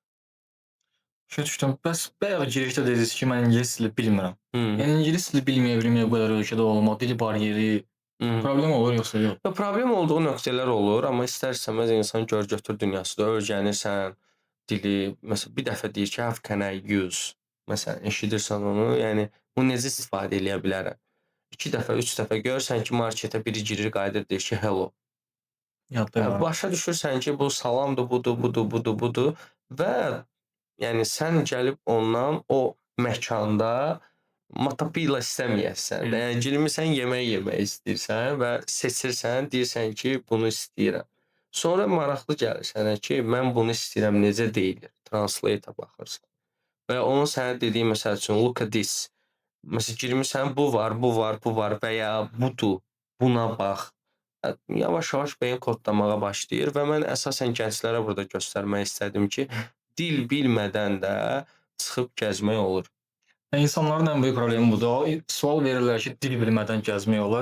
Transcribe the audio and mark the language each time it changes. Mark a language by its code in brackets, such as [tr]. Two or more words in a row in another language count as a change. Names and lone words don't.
[az] Başa düşdüm. Bəs bayaq girişdə dediniz ki, mən ingilis dili bilmirəm. Hı. Yəni ingilis dili bilməyə bu qədər ölkədə olmaq, dil bariyeri Hı. problem olur yoxsa yox? Ya, problem olduğu nöqtələr olur, amma istər-istəməz insan gör-götür dünyasıdır. Öyrənirsən dili. Məsələn, bir dəfə deyir ki, [en] how can I use? [az] Məsələn, eşidirsən onu, yəni bunu necə istifadə edə bilərəm? 2 dəfə, 3 dəfə görürsən ki, marketə biri girir, qayıdır deyir ki, hello. Yadda qalır. Başa düşürsən ki, bu salamdır, budur və yəni sən gəlib ondan o məkanda matapila istəməyəsən. Yəni girmisən yemək istəyirsən və seçirsən, deyirsən ki, bunu istəyirəm. Sonra maraqlı gəlir sənə ki, mən bunu istəyirəm, necə deyilir? Translate-a baxırsan. Və onun sənə dediyi məsəl üçün [en] look at this. [az] Məsələn, girmisən, bu var və ya budur, buna bax. Yavaş-yavaş beyin kodlamağa başlayır və mən əsasən gənclərə burada göstərmək istədim ki, dil bilmədən də çıxıb gəzmək olur. İnsanların ən böyük problemi budur. Sual verirlər ki, dil bilmədən gəzmək olar.